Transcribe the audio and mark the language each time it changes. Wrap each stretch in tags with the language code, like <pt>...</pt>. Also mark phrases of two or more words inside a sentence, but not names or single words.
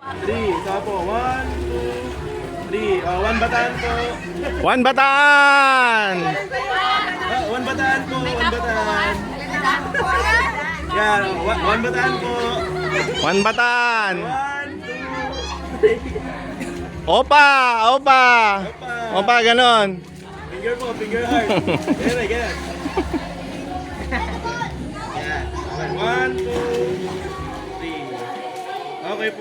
<tl>3. Isa po. 1, 2, 3. One bataan po. One Bataan! One bataan po. One bataan. Yan. One bataan po. One Bataan! 1, 2, Opa! Opa! Opa, ganon. finger po.</tl> <en>Finger heart.</en> <tl>Ganyan, ganyan. Yan. 1, 2, 3. Okay po.</tl>